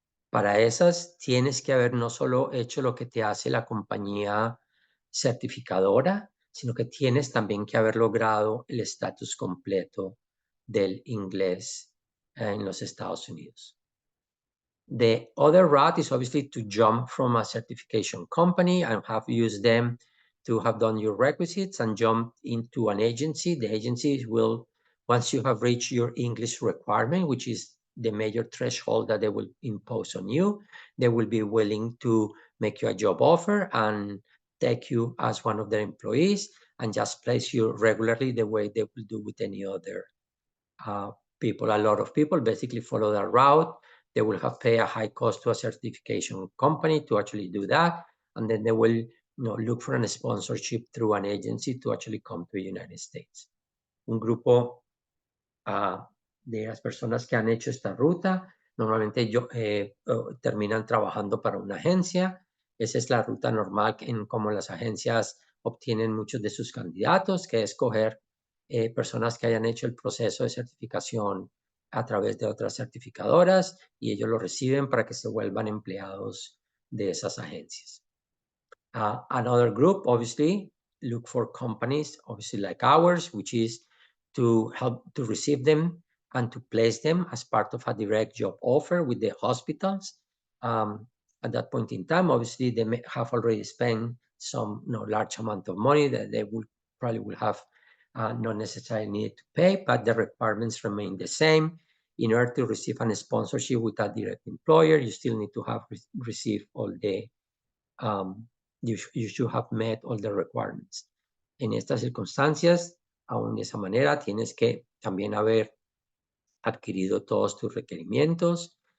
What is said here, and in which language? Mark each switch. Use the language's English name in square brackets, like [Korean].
[Spanish] Para esas tienes que haber no solo hecho lo que te hace la compañía certificadora, sino que tienes también que haber logrado el estatus completo del inglés en los Estados Unidos. [English] The other route is obviously to jump from a certification company and have used them to have done your requisites and jump into an agency. The agency will, once you have reached your English requirement, which is the major threshold that they will impose on you, they will be willing to make you a job offer and take you as one of their employees and just place you regularly the way they will do with any other people. A lot of people basically follow that route. They will have pay a high cost to a certification company to actually do that, and then they will look for a sponsorship through an agency to actually come to the United States. [Spanish] Un grupo de las personas que han hecho esta ruta normalmente terminan trabajando para una agencia. Esa es la ruta normal en cómo las agencias obtienen muchos de sus candidatos, que es escoger personas que hayan hecho el proceso de certificación a través de otras certificadoras y ellos lo reciben para que se vuelvan empleados de esas agencias. [English] Another group, obviously, look for companies, obviously like ours, which is to help to receive them and to place them as part of a direct job offer with the hospitals. At that point in time, obviously, they may have already spent some large amount of money that they will probably have not necessarily need to pay, but the requirements remain the same. In order to receive a sponsorship with a direct employer, you still need to have received all the you should have met all the requirements. [Spanish] En estas circunstancias, aún de esa manera, tienes que también haber adquirido todos tus requerimientos.